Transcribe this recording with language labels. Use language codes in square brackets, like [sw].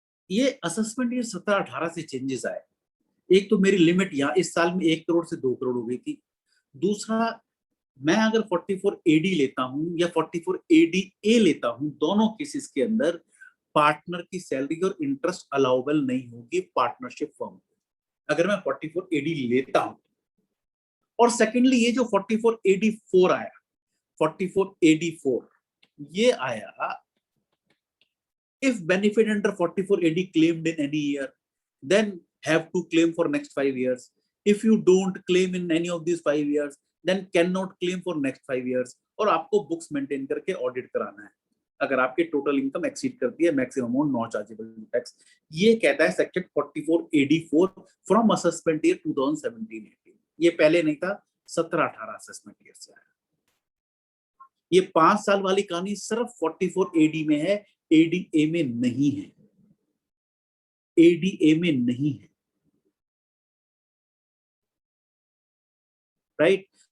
[hi] ये असेसमेंट ये 17-18 से चेंजेस आए। एक तो मेरी लिमिट यहाँ इस साल में 1 करोड़ से 2 करोड़ हो गई थी। दूसरा, मैं अगर 44 AD लेता हूं या 44 ADA लेता हूं, दोनों केसेस के अंदर पार्टनर की सैलरी और इंटरेस्ट अलाउबल नहीं होगी पार्टनरशिप फर्म, अगर मैं 44 AD लेता हूं। और सेकेंडली, ये जो 44 AD4 आया, 44 AD4 ये आया, [en] if benefit under 44 AD claimed in any year, then have to claim for next 5 years. If you don't claim in any of these 5 years, then cannot claim for next 5 years. [hi] और आपको books maintain करके audit कराना है अगर आपकी total income exceed करती है [en] Maximum amount not chargeable tax. [hi] ये कहता है section 44AD4 from assessment year 2017-18। ये पहले नहीं था, 17-18 असेसमेंट ईयर से आया। ये 5 साल वाली कहानी सिर्फ 44AD में है, ADA में नहीं है, ADA में नहीं है, राइट।